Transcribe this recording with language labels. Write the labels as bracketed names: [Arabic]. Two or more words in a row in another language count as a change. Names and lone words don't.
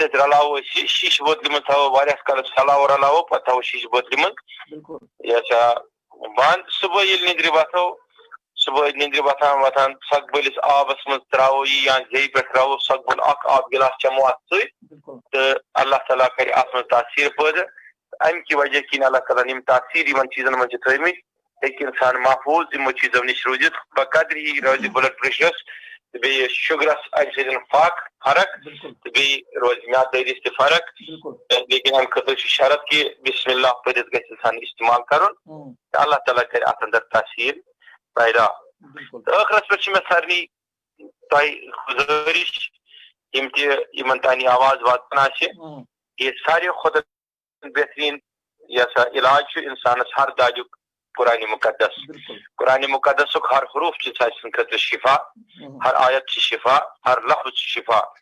[Kashmiri] سۭتۍ رلاوو أسۍ یہِ شیٖشہٕ بوتلہِ منٛز تھاوو واریاہس کالس رلاوو پتہٕ تھاوو شیٖشہٕ بوتلہِ منٛز یہ سا بند صبح ییٚلہِ نِندرِ وتھو صبح نِندرِ وتھان سۄکبٔلِس آبس منٛز تراوو یہِ یا زیٚیہِ پٮ۪ٹھ تراوو سۄکبُل اکھ آب گلاس چمو اتھ سۭتۍ تہٕ اللہ تعالیٰ کرِ اتھ منٛز تاثیٖر پٲدٕ امہِ کہِ وجہ کِنۍ اللہ تعالیٰ یِم تاثیٖر یِمن چیٖزن منٛز چھِ تھٲومٕتۍ ہیٚکہِ انسان محفوظ یِمو چیٖزو نِش روٗزِتھ بقدر ہی روزِ [English] blood pressure [Kashmiri] تہٕ بیٚیہِ شُگرس امہِ سۭتۍ فرق تہٕ بیٚیہِ روزِ میادٕ دٲدِس تہِ فرق لیکن امہِ خٲطرٕ چھُ شرط کہِ بسم اللہ پٔرِتھ گژھِ انسان استعمال کرُن تہٕ اللہ تعالیٰ کرِ اتھ اندر تاثیٖر پیدا تہٕ ٲخرس پٮ۪ٹھ چھِ مےٚ سارنٕے تۄہہِ گُزٲرِش یِم تہِ یِمن تانۍ یہِ آواز واتان آسہِ کہِ ساروی کھۄتہٕ بہتریٖن یہ سا علاج چھُ انسانس ہر دادیُک قرآنِ مقدس قرآنِ مقدسُک ہر حروف چھِ سانہِ خٲطرٕ شفا ہر آیت چھِ شفا ہر لفظ چھِ شفا